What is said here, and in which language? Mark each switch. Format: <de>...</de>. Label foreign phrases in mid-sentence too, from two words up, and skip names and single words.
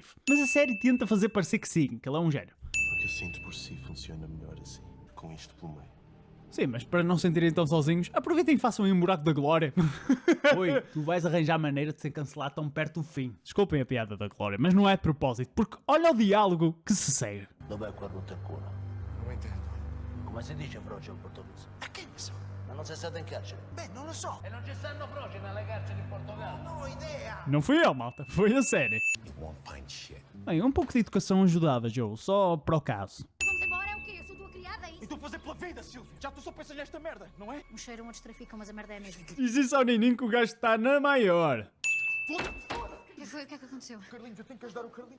<pt>Mas a série tenta fazer parecer que sim, que ele é um gênio. Porque eu sinto por si funciona melhor assim, com isto pelo meio. Sim, mas para não se sentirem tão sozinhos, aproveitem e façam aí um buraco da glória. Oi, tu vais arranjar maneira de ser cancelado tão perto do fim. Desculpem a piada da glória, mas não é de propósito, porque olha o diálogo que se segue.</pt> <it>Dov'è quel Ruotacuna?</it> <pt>Não entendo.</pt> <it>Come si dice froce in portoghese? A quem ne so? Ma non sei stato in carcere? Beh, non lo so. E non ci stanno froci nelle carceri in Portogallo? Non ho idea.</it> <pt>Não fui eu, malta, foi a série.</pt> <en>You won't find shit.</en> <pt>Bem, um pouco de educação ajudava, Joe, só para o caso. Vamos embora, é o quê? Eu sou tua criada, é isso? Estou a fazer pela vida, Silvia. Já tu só pensas nesta merda, não é? Um cheiro, outros traficam, mas a merda é a mesma. Diz isso ao Nininho que o gajo está na maior. O que foi? O que é que aconteceu? Carlinhos, eu tenho que ajudar o Carlinhos.</pt>